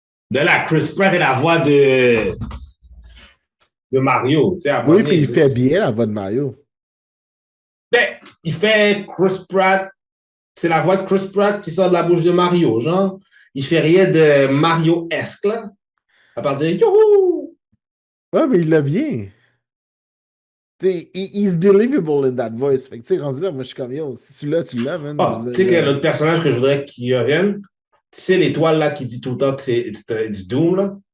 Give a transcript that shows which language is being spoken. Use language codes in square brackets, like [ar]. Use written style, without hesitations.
[fr] De là, Chris Pratt est la voix de Mario. Tu sais, à un moment Oui, puis donné, il fait bien la voix de Mario. ben, il fait Chris Pratt, c'est la voix de Chris Pratt qui sort de la bouche de Mario, genre. Il fait rien de Mario-esque, là. À part dire Youhou! Ouais, mais il l'a bien. [en] He's believable in that voice. [fr] Fait que, tu sais, rendu là, moi, je suis comme, yo, si tu l'as, tu l'as, man. Je Ah, veux tu sais dire, que l'autre personnage que je voudrais qu'il revienne, tu sais, l'étoile là qui dit tout le temps que c'est it's Doom, là,